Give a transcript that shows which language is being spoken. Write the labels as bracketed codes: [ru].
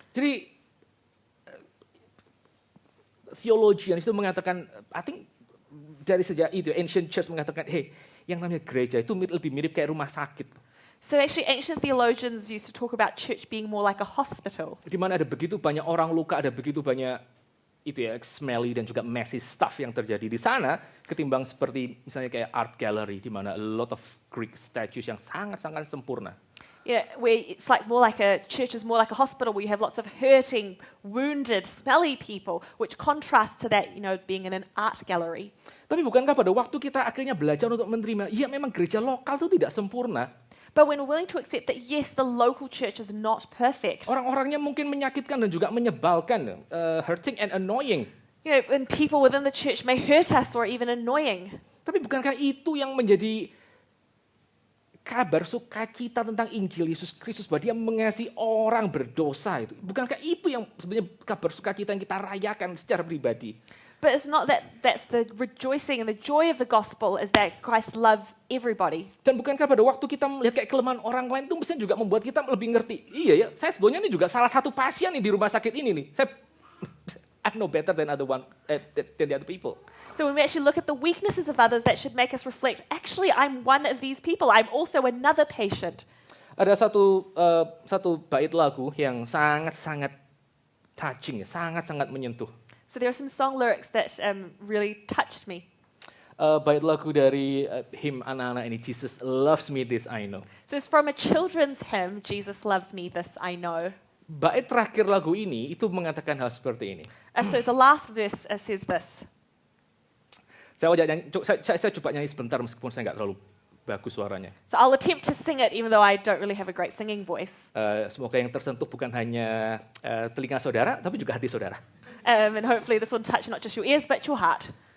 [id] Jadi, theologian itu mengatakan, [en] I think [id] dari sejak itu, [en] ancient church [id] mengatakan, hey, yang namanya gereja itu lebih mirip kayak rumah sakit. [en] So actually ancient theologians used to talk about church being more like a hospital. [id] Di mana ada begitu banyak orang luka, ada begitu banyak itu ya, smelly dan juga [en] messy stuff [id] yang terjadi di sana, ketimbang seperti misalnya kayak art gallery, di mana [en] a lot of Greek statues [id] yang sangat-sangat sempurna. [en] Yeah, where it's like more like a church is more like a hospital where you have lots of hurting, wounded, smelly people, which contrasts to that, you know, being in an art gallery. [id] Tapi bukankah pada waktu kita akhirnya belajar untuk menerima, ya memang gereja lokal itu tidak sempurna. [en] But when we're willing to accept that, yes, the local church is not perfect. [id] Orang-orangnya mungkin menyakitkan dan juga menyebalkan, [en] hurting and annoying. You know, and people within the church may hurt us or even annoying. [id] Tapi bukankah itu yang menjadi kabar sukacita tentang Injil Yesus Kristus bahwa Dia mengasihi orang berdosa itu? Bukankah itu yang sebenarnya kabar sukacita yang kita rayakan secara pribadi? [en] But it's not that's the rejoicing and the joy of the gospel is that Christ loves everybody. [id] Dan bukankah pada waktu kita melihat kayak kelemahan orang lain itu mestinya juga membuat kita lebih ngerti. Iya ya, saya sebenarnya ini juga salah satu pasien nih di rumah sakit ini nih. [en] I'm no better than than the other people. So when we actually look at the weaknesses of others, that should make us reflect, actually, I'm one of these people. I'm also another patient. [id] Ada satu bait lagu yang sangat-sangat touching, sangat-sangat menyentuh. [en] So there are some song lyrics that really touched me. [id] Bait lagu dari hymn anak-anak ini, [en] Jesus loves me, this I know. So it's from a children's hymn, Jesus loves me, this I know. [id] Bait terakhir lagu ini itu mengatakan hal seperti ini. [en] So the last verse says this. [id] Saya coba nyanyi sebentar meskipun saya nggak terlalu bagus suaranya. [en] So I'll attempt to sing it even though I don't really have a great singing voice. [id] Semoga yang tersentuh bukan hanya telinga saudara, tapi juga hati saudara. [en] And hopefully this will touch not just your ears, but your heart.